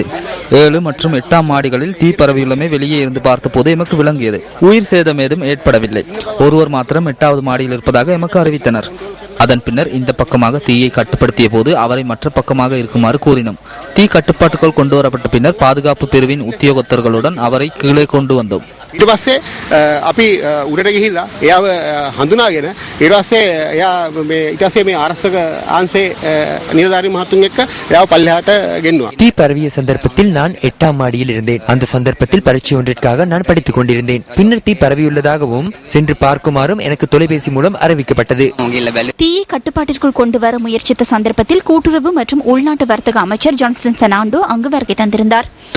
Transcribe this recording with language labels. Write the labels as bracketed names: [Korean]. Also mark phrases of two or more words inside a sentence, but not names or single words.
[Tamil] 7 மற்றும் 8ஆம் மாடிகளில் தீ பரவியுள்ளமை வெளியே இருந்து பார்த்தபோது எமக்கு விளங்கியது. உயிர் சேதம் ஏதும் ஏற்படவில்லை. ஒருவர் மாத்திரம் 8வது மாடியில் இருப்பதாக எமக்கு அறிவித்தனர். அதன் பின்னர் இந்த பக்கமாக தீயை கட்டுப்படுத்திய போது அவரை மற்ற பக்கமாக இருக்குமாறு கூறினோம். தீ கட்டுப்பாட்டுக்குள் கொண்டு வரப்பட்ட பின்னர் பாதுகாப்பு பிரிவின் உத்தியோகத்தர்களுடன் அவரை கீழே கொண்டு வந்தோம். [Sinhala] ඊට පස්සේ අපි උඩට ගිහිල්ලා එයාව හඳුනාගෙන ඊට පස්සේ එයා ඊට පස්සේ මේ ආරක්ෂක ආංශේ නිලධාරී මහතුන් එක්ක එයාව පල්ලෙහාට ගෙන්නුවා. [Tamil] தீ பரவிய சந்தர்ப்பத்தில் நான் 8ஆம் மாடியில் இருந்தேன். அந்த சந்தர்ப்பத்தில் பரீட்சை ஒன்றிற்காக நான் படித்துக் கொண்டிருந்தேன். பின்னர் தீ பரவியுள்ளதாகவும் சென்று பார்க்குமாறும் எனக்கு தொலைபேசி மூலம் அறிவிக்கப்பட்டது. தீயை கட்டுப்பாட்டிற்குள் கொண்டு வர முயற்சித்த சந்தர்ப்பத்தில் கூட்டுறவு மற்றும் உள்நாட்டு வர்த்தக அமைச்சர் ஜான்ஸ்டன் பெர்னாண்டோ அங்கு வருகை தந்திருந்தார்.